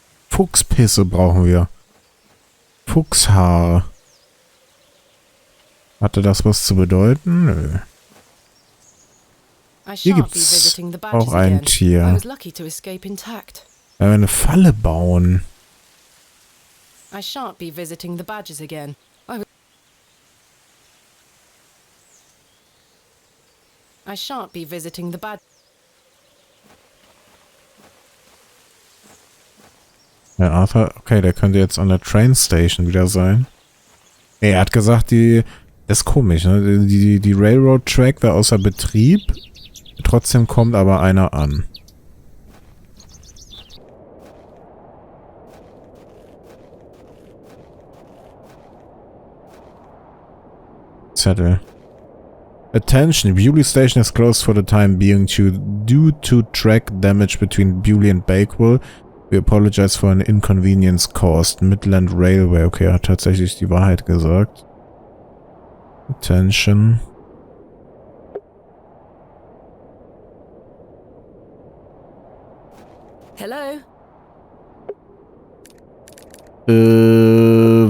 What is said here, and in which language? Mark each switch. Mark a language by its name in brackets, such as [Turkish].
[German] Fuchspisse brauchen wir. Fuchshaare. Hatte das was zu bedeuten? Nö. Hier gibt's auch ein Tier. Wenn wir eine Falle bauen. [English] I shan't be visiting the badgers again. I shan't be visiting the badgers. [German] Ja, Arthur, okay, der könnte jetzt an der Train Station wieder sein. Er hat gesagt, das ist komisch, ne? Die Railroad Track war außer Betrieb. Trotzdem kommt aber einer an. Zettel. [English] Attention, Bewley Station is closed for the time being due to track damage between Bewley and Bakewell. We apologize for an inconvenience caused. Midland Railway. [German] Okay, er hat tatsächlich die Wahrheit gesagt. [English] Attention. Hello?